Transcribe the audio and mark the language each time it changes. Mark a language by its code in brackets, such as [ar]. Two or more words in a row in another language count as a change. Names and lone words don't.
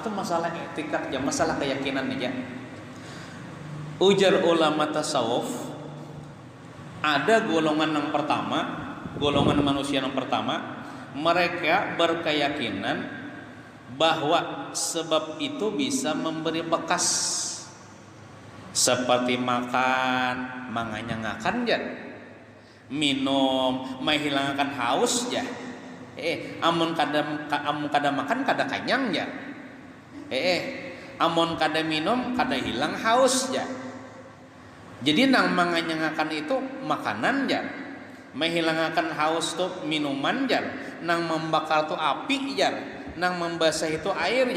[id] Itu masalah etikat ya, masalah keyakinan aja. Ujar ulama tasawuf, ada golongan yang pertama, golongan manusia yang pertama, mereka berkeyakinan bahwa sebab itu bisa memberi bekas, seperti makan, mengenyangkan ya, minum, menghilangkan haus ya. [bjn] Amun kada makan kada kenyang ya. Amun kada minum kada hilang haus ya. Jadi nang mengenyangkan itu makanan ya, menghilangkan haus tuh minuman jar, nang membakar tuh api jar, nang membasah itu air ya.